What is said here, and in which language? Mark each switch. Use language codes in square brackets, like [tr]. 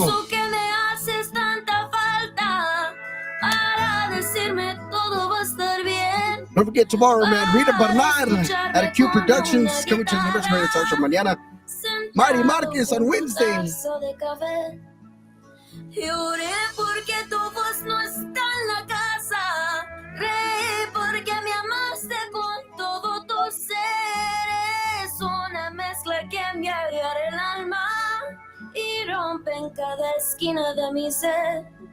[es] Confieso que me haces tanta falta para decirme todo va a estar bien. [en] Don't forget tomorrow, man. Rita Bernard at a Q Productions coming to the New Mexico Talk Show mañana. Marty Marquez on Wednesday. [es] Vaso de café. Lloré porque tu voz no está en la casa. Reí porque me amaste con todo tu ser. Es una mezcla que me agarra el alma y rompe en cada esquina de mi ser.